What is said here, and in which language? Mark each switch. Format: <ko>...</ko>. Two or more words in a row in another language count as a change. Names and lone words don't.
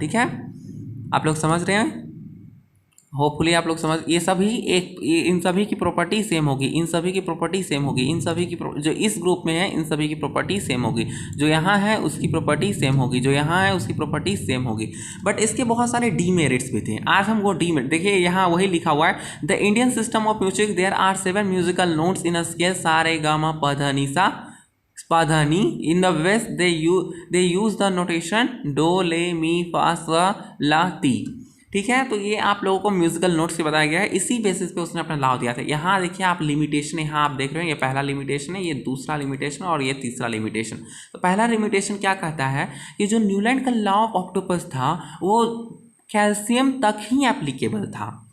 <hi>ठीक है, आप लोग समझ रहे हैं, होपफुली आप लोग समझ, ये सभी इन सभी की</hi> <en>property same</en> <hi>होगी, इन सभी की</hi> <en>property same</en> <hi>होगी, इन सभी की जो इस ग्रुप में है इन सभी की</hi> <en>property same</en> <hi>होगी, जो यहाँ है उसकी</hi> <en>property same</en> <hi>होगी, जो यहाँ है उसकी</hi> <en>property same</en> <hi>होगी। बट इसके बहुत सारे डीमेरिट्स भी थे। आज हम वो डीमेरिट देखिए, यहाँ वही लिखा हुआ है,</hi> <en>the Indian system of music there are 7 musical notes in a scale</en> <hi>सा रे गा मा पा धा नी सा Spadhani.</hi> <en>In the West, they use the notation do, le, mi, fa, sa, la, ti.</en> <hi>ठीक है, तो ये आप लोगों को</hi> <en>musical notes</en> <hi>से बताया गया है, इसी बेसिस पे उसने अपना लॉ दिया था। यहाँ देखिए आप लिमिटेशन, यहाँ आप देख रहे हो, ये पहला लिमिटेशन है, ये दूसरा लिमिटेशन और ये तीसरा लिमिटेशन। तो पहला लिमिटेशन क्या कहता है कि जो न्यूलैंड का</hi> <en>law of octopus</en> <hi>था वो कैल्शियम तक ही एप्लीकेबल था।</hi>